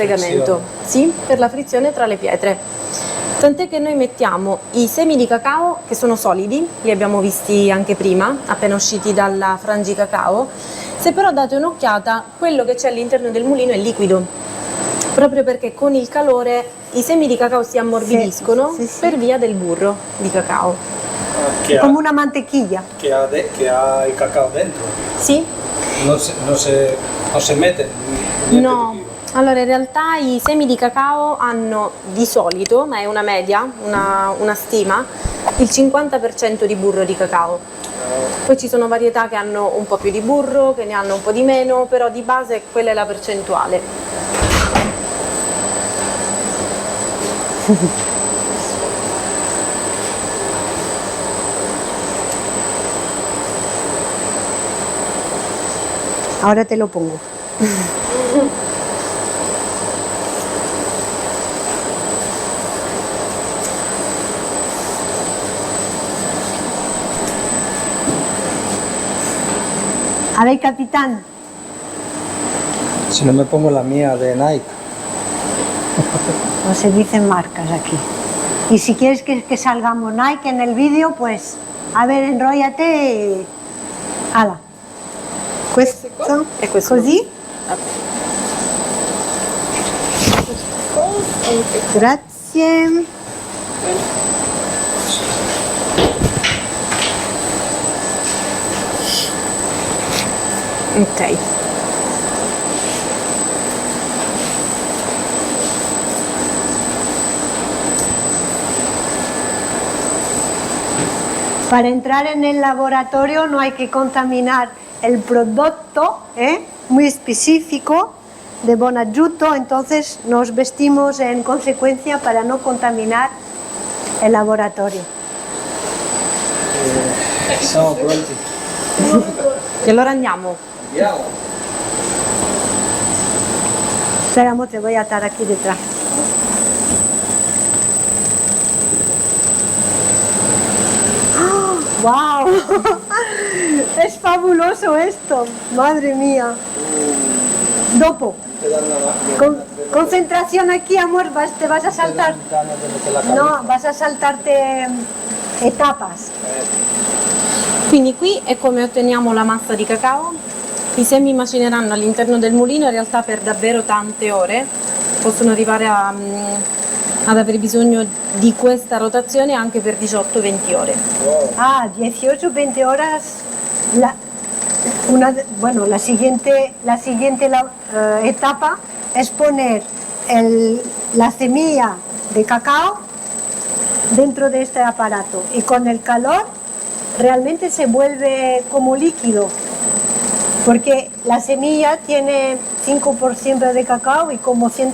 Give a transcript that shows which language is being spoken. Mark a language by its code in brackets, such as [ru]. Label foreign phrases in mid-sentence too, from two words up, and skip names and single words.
[it] sfregamento, sì, per la frizione tra le pietre. Tant'è che noi mettiamo i semi di cacao che sono solidi, li abbiamo visti anche prima, appena usciti dalla frangicacao. Se però date un'occhiata, quello che c'è all'interno del mulino è liquido, proprio perché con il calore i semi di cacao si ammorbidiscono Sì, sì, sì. per via del burro di cacao. Che [es] Como ha, una mantequilla. [it] che ha il cacao dentro. Sì? Non si mette niente No. di più. Allora, in realtà i semi di cacao hanno di solito, ma è una media, una stima, il 50% di burro di cacao. Poi ci sono varietà che hanno un po' più di burro, che ne hanno un po' di meno, però di base quella è la percentuale. [es] Ahora te lo pongo. A ver, capitán. Si no me pongo la mía de Nike. No se dicen marcas aquí. Y si quieres que salgamos Nike en el vídeo, pues, a ver, enróllate y... [it] Ala. Questo? E questo. Così? Grazie. Ok. [es] Para entrar en el laboratorio no hay que contaminar el producto, muy específico de Bonaggiuto, entonces nos vestimos en consecuencia para no contaminar el laboratorio. [it] Siamo pronti. E allora andiamo. Andiamo. [es] Esperamos, te voy a atar aquí detrás. ¡Wow! Es fabuloso esto, madre mía. [it] Dopo. Te danno [es] Concentración aquí, amor, te vas a saltar. No, vas a saltarte etapas. [it] Quindi qui è come otteniamo la massa di cacao. I semi macineranno all'interno del mulino in realtà per davvero tante ore, possono arrivare ad avere bisogno di questa rotazione anche per 18-20 ore. [es] Ah, 18-20 horas. La siguiente etapa es poner la semilla de cacao dentro de este aparato y con el calor realmente se vuelve como líquido, porque la semilla tiene 5% de cacao y como